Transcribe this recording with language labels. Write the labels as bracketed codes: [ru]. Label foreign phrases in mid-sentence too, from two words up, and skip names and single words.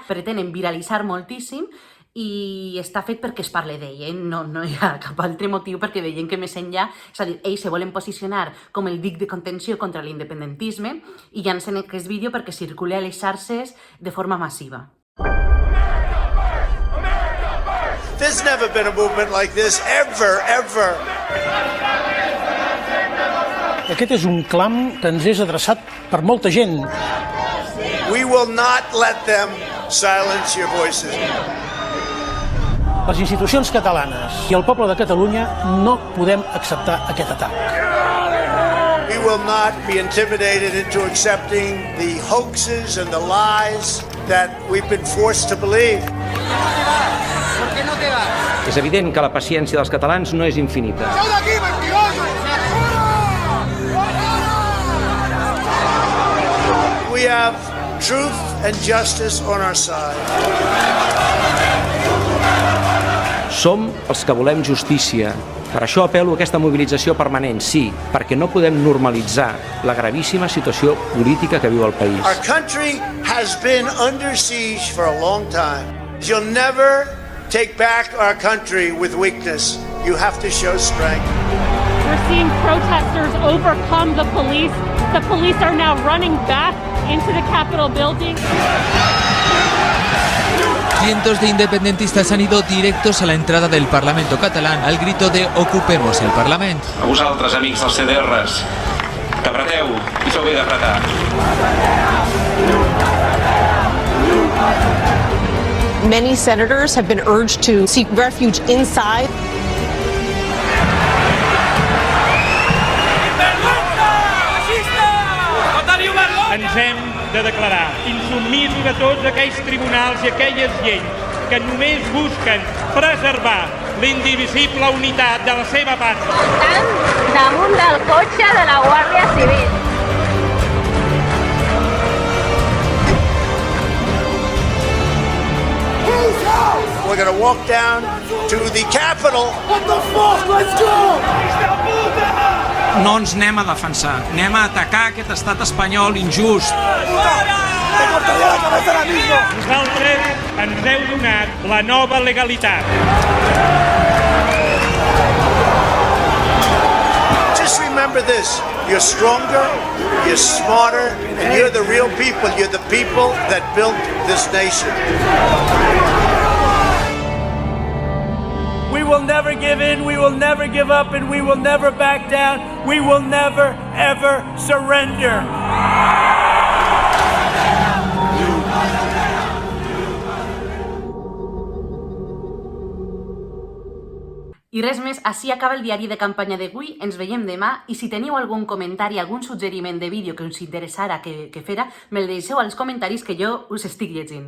[ca] Pretenen viralitzar moltíssim i està fet perquè es parla d'ell, no hi ha cap altre motiu perquè veiem que més enllà, és a dir, ells se volen posicionar com el dic de contenció contra l'independentisme i llancen aquest vídeo perquè circuli a les xarxes de forma massiva. [en] There's never been a movement like this, ever. [ca] Aquest és un clam que ens és adreçat per molta gent. [en] We will not let them silence your voices. [ca] Les institucions catalanes i el poble de Catalunya no podem acceptar aquest atac. [en] We will not be intimidated into accepting the hoaxes and the lies that we've been forced to believe. [ca] És evident que la paciència dels catalans no és infinita. [en] We have truth and justice on our side. [ca] Som els que volem justícia. Per això apel·lo a aquesta mobilització permanent, sí, perquè no podem normalitzar la gravíssima situació política que viu el país. [en] Our country has been under siege for a long time. You'll never take back our country with weakness. You have to show strength. We're seeing protesters overcome the police. The police are now running back into the Capitol building. [es] Cientos de independentistas han ido directos a la entrada del Parlamento catalán al grito de «Ocupemos el Parlament». [ca] A vosaltres, amics dels CDRs, que apreteu i feu bé d'apretar. [en] Many senators have been urged to seek refuge inside. [ca] Ens hem de declarar insubmisos a tots aquells tribunals i aquelles lleis que només busquen preservar l'indivisible unitat de la seva pàtria. Estan damunt del cotxe de la Guàrdia Civil. [en] We're going to walk down to the Capitol. What the fuck? Let's go! [ca] No ens anem a defensar, anem a atacar aquest estat espanyol injust. Vosaltres ens heu donat la nova legalitat. [en] Just remember this, you're stronger, you're smarter, and you're the real people. You're the people that built this nation. We will never give in, we will never give up, and we will never back down. We will never, ever surrender. [ca] I res més, així acaba el diari de campanya d'avui, ens veiem demà i si teniu algun comentari, algun suggeriment de vídeo que us interessara que fera, me'l deixeu als comentaris que jo us estic llegint.